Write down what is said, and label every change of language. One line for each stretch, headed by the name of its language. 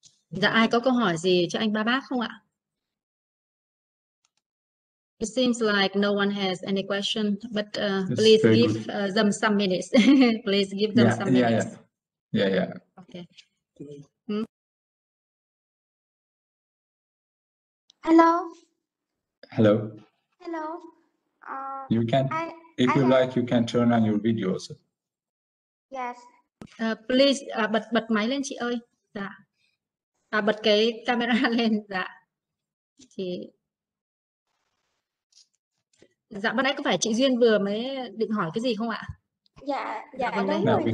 Vietnamese: Dạ, ai có câu hỏi gì cho anh Ba Bác không ạ?
English: It seems like no one has any question, but please give them some minutes. Please give them some minutes. Yeah. Okay. Hello. Hello. Hello. You can, if you like, you can turn on your video also. Yes.
Vietnamese: Please, bật máy lên chị ơi. Dạ. Bật cái camera lên. Dạ. Thì dạ, ban nãy có phải chị Duyên vừa mới định hỏi cái gì không ạ? Dạ Vâng, đúng
English: Now
Vietnamese: rồi
English: we